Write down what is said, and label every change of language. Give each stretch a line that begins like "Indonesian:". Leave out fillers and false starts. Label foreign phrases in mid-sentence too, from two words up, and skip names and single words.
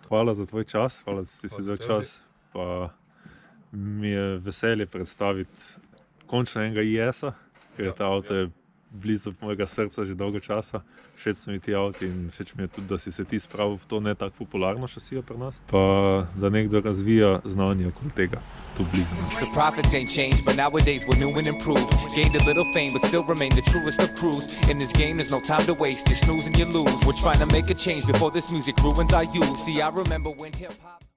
Slovenian: Hvala za tvoj čas, hvala, da si vzel čas. Pa mi je veselje predstaviti končno enega IS-a, ker ta avto je blizu mojega srca že dolgo časa. Všeč so mi ti avti in všeč mi je tudi, da si se ti spravil v to ne tako popularno šasijo pri nas. Pa da nekdo razvija znanje okoli tega, tu blizu.
English: The profits ain't changed, but nowadays we're new and improved. Gained a little fame, but still remain the truest of crews. In this game, there's no time to waste. You snooze and you lose. We're trying to make a change before this music ruins our youth. See, I remember when hip hop.